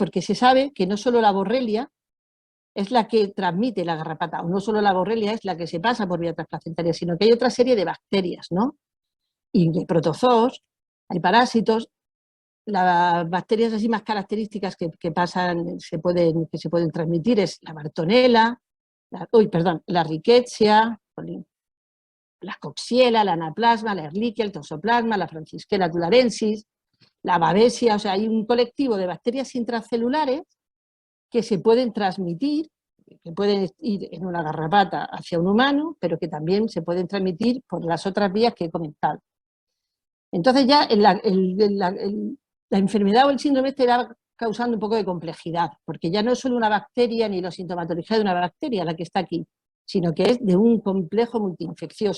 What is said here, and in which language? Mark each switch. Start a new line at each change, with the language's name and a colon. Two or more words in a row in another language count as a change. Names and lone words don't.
Spanish: Porque se sabe que no solo la borrelia es la que transmite la garrapata, o no solo la borrelia es la que se pasa por vía transplacentaria, sino que hay otra serie de bacterias, ¿no? Y de protozoos, hay parásitos. Las bacterias así más características que se pueden transmitir es la Bartonella, la Rickettsia, la Coxiella, la Anaplasma, la Ehrlichia, el Toxoplasma, la Francisella tularensis, la Babesia. O sea, hay un colectivo de bacterias intracelulares que se pueden transmitir, que pueden ir en una garrapata hacia un humano, pero que también se pueden transmitir por las otras vías que he comentado. Entonces ya la enfermedad o el síndrome va causando un poco de complejidad, porque ya no es solo una bacteria ni la sintomatología de una bacteria la que está aquí, sino que es de un complejo multiinfeccioso.